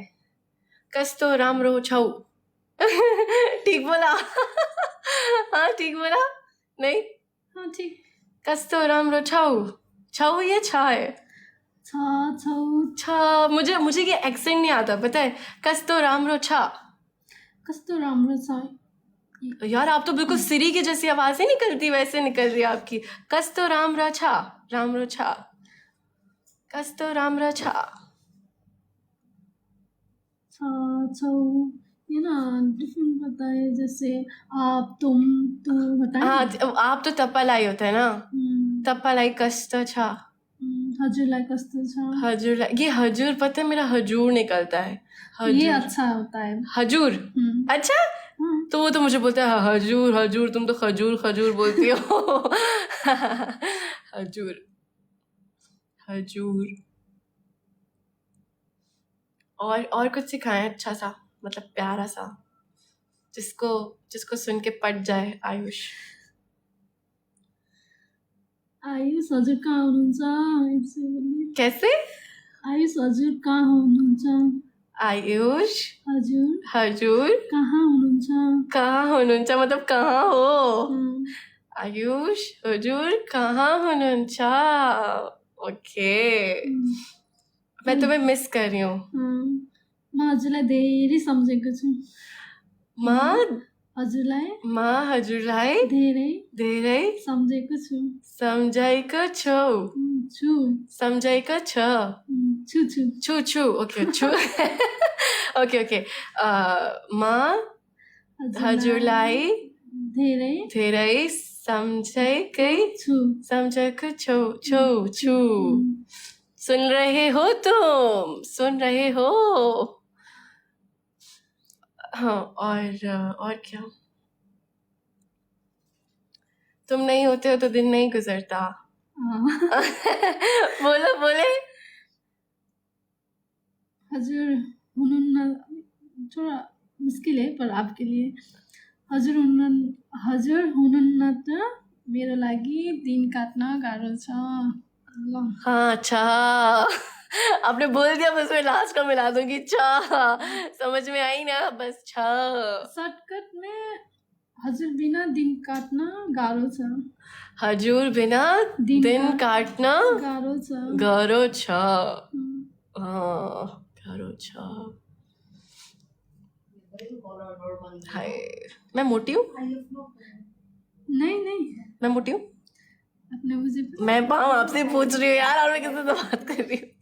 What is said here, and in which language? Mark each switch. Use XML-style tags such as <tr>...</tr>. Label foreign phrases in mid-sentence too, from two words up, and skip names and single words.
<ne>कस तो राम रो छऊ।</ne> <hi>ठीक बोला? हाँ ठीक बोला? नहीं, हाँ ठीक</hi> <ne>कस तो राम रो छऊ। छऊ</ne> <hi>ये छा है।</hi> <ne>छा छौ</ne> <hi>छा, मुझे ये एक्सेंट नहीं आता पता है।</hi> <ne>कस तो राम रो छा। कस्तो राम्रो छ</ne> <hi>यार आप तो बिल्कुल सिरी की जैसी आवाज ही निकलती वैसे निकल रही है आपकी।</hi> <ne>कस तो राम रा छा, राम रो छा, कस तो राम रा छा। छा छौ</ne> <hi>ये ना डिफरेंट होता है जैसे आप तुम तू होता है हाँ आप तो तप्पालाई होता है ना,</hi> <ne>तप्पालाई कस तो छा। हजुरलाई कस्तो छ</ne> <hi>हजूर, ये हजूर पता है मेरा हजूर निकलता है। ये</hi> <ne>हजूर,</ne> <hi>अच्छा होता है</hi> <ne>हजूर।</ne> <hi>अच्छा, तो वो तो मुझे बोलता है हजूर हजूर, तुम तो खजूर खजूर बोलती हो।</hi> <ne>हजूर हजूर।</ne> <hi>और कुछ सिखाएं अच्छा सा, मतलब प्यारा सा, जिसको जिसको सुन के पट जाए। आयुष,</hi> <ne>आयुष हजुर कहाँ हुनुहुन्छ यसो बोली।</ne> <hi>कैसे?</hi> <ne>आयुष हजुर कहाँ हुनुहुन्छ आयुष हजुर हजूर कहाँ हुनुहुन्छ कहाँ हुनुहुन्छ,</ne> <hi>मतलब कहाँ हो? अँ,</hi> <ne>आयुष हजुर कहाँ हुनुहुन्छ?</ne> <hi>ओके, मैं तुम्हें मिस कर रही हूँ।</hi> <ne>म हजुरलाई धेरै सम्झेको छु माँ हजुरलाई धेरै धेरै सम्झेको छु सम्झाइको छौ। छु सम्झाइको छ। छु छु छु छु, ओके छु। ओके माँ हजुरलाई धेरै धेरै सम्झाइकै सम्झाइको छौ छौ छु।</ne> <hi>सुन रहे हो तुम, सुन रहे हो? हाँ और क्या? तुम नहीं होते हो तो दिन नहीं गुजरता. बोलो बोले.</hi> <ne>हजुर हुनुहुन्न</ne> <hi>थोड़ा मुस्किल है पर आपके लिए</hi> <ne>हजुर हुनुहुन्न त मेरो लागि दिन काट्न गाह्रो छ ल</ne> <hi>हाँ अच्छा. आपने बोल दिया बस मैं लास्ट का मिला दूंगी. अच्छा समझ में आई ना. बस अच्छा.</hi> <ne>सर्टकट में हजुर बिना दिन काट्न गाह्रो छ हजूर बिना दिन</ne> <hi>दिन काटना</hi> <ne>गाह्रो छ गारो छ. हम्म,</ne> <hi>हाँ</hi> <ne>गारो छ.</ne> <hi>हाय मैं मोटी हूँ. नहीं नहीं मैं मोटी हूँ. अपने मुझे मैं पाऊँ आपसे पूछ रही हूँ यार. और मैं किसी से बात कर रही हूँ.</hi>